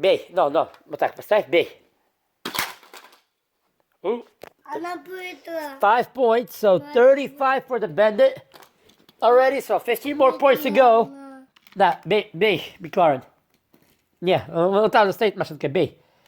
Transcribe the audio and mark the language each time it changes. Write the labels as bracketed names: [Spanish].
[Russian] No, вот так поставь, бей. Она быстро. [English] 5 points, so 35 for the Bandit already, so 15 more points to go. [Russian] Да, бей, McLaren. Не, вот там же стоит машинка, бей.